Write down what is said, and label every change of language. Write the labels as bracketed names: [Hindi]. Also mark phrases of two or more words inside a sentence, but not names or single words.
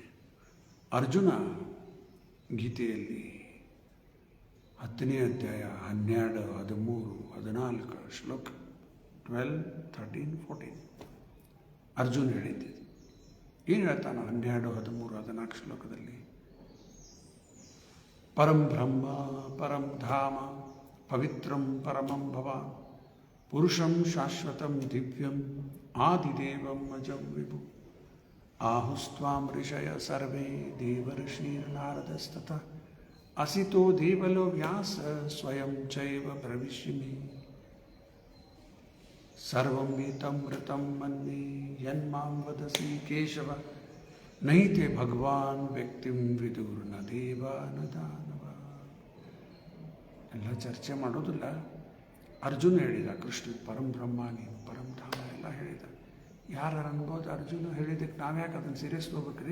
[Kannada] ಅರ್ಜುನ ಗೀತೆಯಲ್ಲಿ 10ನೇ ಅಧ್ಯಾಯ 12, 13, 14 ಶ್ಲೋಕ 12, 13, 14 ಅರ್ಜುನ ಹೇಳಿದ್ದಿದ್ದು ಏನು ಹೇಳ್ತಾನೆ? [Sanskrit] 12, 13, 14 ಶ್ಲೋಕದಲ್ಲಿ ಪರಂ ಬ್ರಹ್ಮ ಪರಂ ಧಾಮ ಪವಿತ್ರಂ ಪರಮಂ ಭವಾನ್ ಪುರುಷಂ ಶಾಶ್ವತಂ ದಿವ್ಯಂ ಆದಿದೇವಂ ಅಜಂ ವಿಭು ಆಹುಸ್ತ್ವಾಂ ಋಷಯ ಸರ್ವೇ ದೇವರ್ಷೀರ್ನಾರದಸ್ತತಃ ಅಸಿತೋ ದೇವಲೋ ವ್ಯಾಸ ಸ್ವಯಂ ಚೈವ ಭವಿಷ್ಯಮಿ ಸರ್ವಂ ಏತಮೃತಂ ಮನ್ಯೇ ಯನ್ಮಾಂ ವದಸಿ ಕೇಶವ ನೈತೆ ಭಗವಾನ್ ವ್ಯಕ್ತಿಂ ವಿದುರ್ನ ದೇವ ನ ದಾನವ. [Kannada] ಎಲ್ಲ ಚರ್ಚೆ ಮಾಡೋದಿಲ್ಲ. ಅರ್ಜುನ ಹೇಳಿದ ಕೃಷ್ಣ ಪರಂಬ್ರಹ್ಮ ನೀನು ಪರಂಧಾಮ ಎಲ್ಲ ಹೇಳಿದ. ಯಾರು ಅನ್ಬೋದು ಅರ್ಜುನ ಹೇಳಿದ್ದಕ್ಕೆ ನಾವ್ಯಾಕೆ ಅದನ್ನು ಸೀರಿಯಸ್ ತೊಗೋಬೇಕ್ರಿ?